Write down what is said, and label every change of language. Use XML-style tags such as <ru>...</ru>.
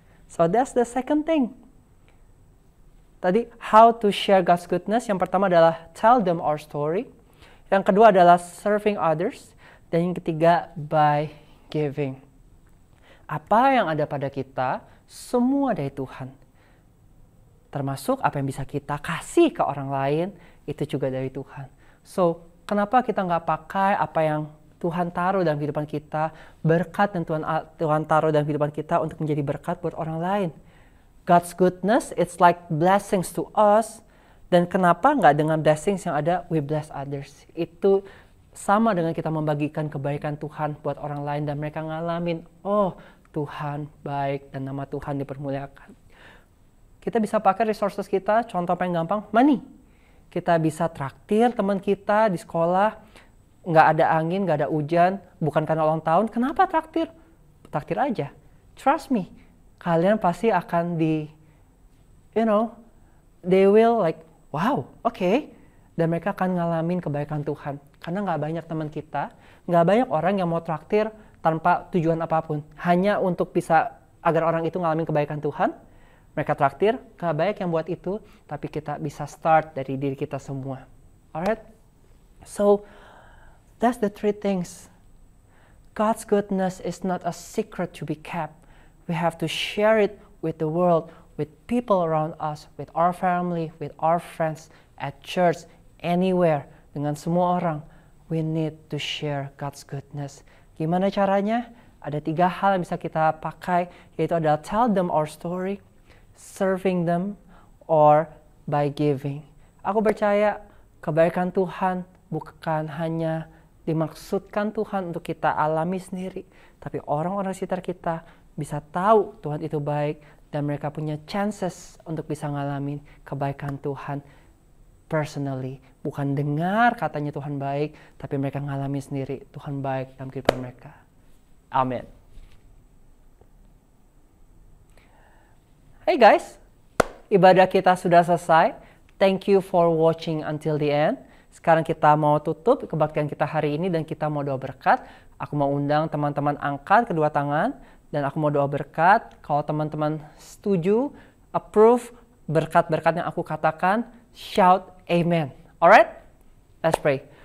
<en>So that's the second thing.</en> <id>Tadi,</id> <en>how to share God's goodness.</en> <id>Yang pertama adalah</id> <en>tell them our story.</en> <id>Yang kedua adalah</id> <en>serving others.</en> <id>Dan yang ketiga,</id> <en>by giving.</en> <id>Apa yang ada pada kita, semua dari Tuhan. Termasuk apa yang bisa kita kasih ke orang lain, itu juga dari Tuhan. So, kenapa kita nggak pakai apa yang Tuhan taruh dalam kehidupan kita, berkat yang Tuhan taruh dalam kehidupan kita untuk menjadi berkat buat orang lain.</id> <en>God's goodness, it's like blessings to us.</en> <id>Dan kenapa nggak dengan blessings yang ada,</id> <en>we bless others.</en> <id>Itu sama dengan kita membagikan kebaikan Tuhan buat orang lain dan mereka ngalamin, oh Tuhan baik dan nama Tuhan dipermuliakan. Kita bisa pakai resources kita, contoh paling gampang, money. kita bisa traktir teman kita di sekolah, nggak ada angin, nggak ada hujan, bukan karena ulang tahun, kenapa traktir? Traktir aja.</id> <en>Trust me,</en> <id>kalian pasti akan</id> <en>they will like, wow, okay.</en> <id>Dan mereka akan ngalamin kebaikan Tuhan. Karena nggak banyak teman kita, nggak banyak orang yang mau traktir tanpa tujuan apapun. Hanya untuk bisa agar orang itu ngalamin kebaikan Tuhan. Mereka traktir, gak banyak yang buat itu, tapi kita bisa start dari diri kita semua.</id> <en>Alright? So, that's the 3 things. God's goodness is not a secret to be kept. We have to share it with the world, with people around us, with our family, with our friends, at church, anywhere.</en> <id>Dengan semua orang,</id> <en>we need to share God's goodness.</en> <id>Gimana caranya? Ada 3 hal yang bisa kita pakai, yaitu adalah</id> <en>tell them our story, serving them, or by giving.</en> <id>Aku percaya kebaikan Tuhan bukan hanya dimaksudkan Tuhan untuk kita alami sendiri, tapi orang-orang sekitar kita bisa tahu Tuhan itu baik dan mereka punya chances untuk bisa ngalamin kebaikan Tuhan personally. Bukan dengar katanya Tuhan baik, tapi mereka ngalami sendiri Tuhan baik dalam kehidupan mereka. Amin.</id> <en>Hey guys,</en> <id>ibadah kita sudah selesai.</id> <en>Thank you for watching until the end.</en> <id>Sekarang kita mau tutup kebaktian kita hari ini dan kita mau doa berkat. Aku mau undang teman-teman angkat kedua tangan dan aku mau doa berkat. Kalau teman-teman setuju, approve berkat-berkat yang aku katakan,</id> <en>shout amen. Alright? Let's pray.</en>